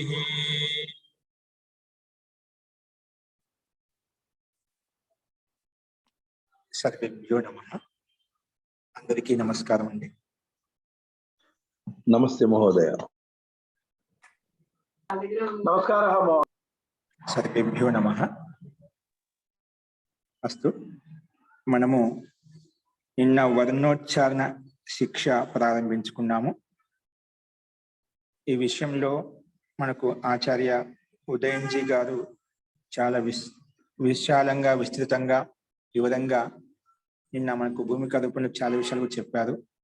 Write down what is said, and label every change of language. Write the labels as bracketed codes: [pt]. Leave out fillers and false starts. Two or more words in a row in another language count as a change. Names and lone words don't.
[sa] सर्वेभ्यो नमः। [te] అందరికీ నమస్కారం అండీ। [sa] नमस्ते महोदय। नमस्कारः। सर्वेभ्यो नमः। अस्तु [te] మనము నిన్న వర్ణోచ్చారణ శిక్ష ప్రారంభించుకున్నాము। ఈ విషయంలో మనకు ఆచార్య ఉదయంజీ గారు చాలా విశాలంగా విస్తృతంగా వివరంగా నిన్న మనకు భూమిక రూపంలో చాలా విషయాలు చెప్పారు।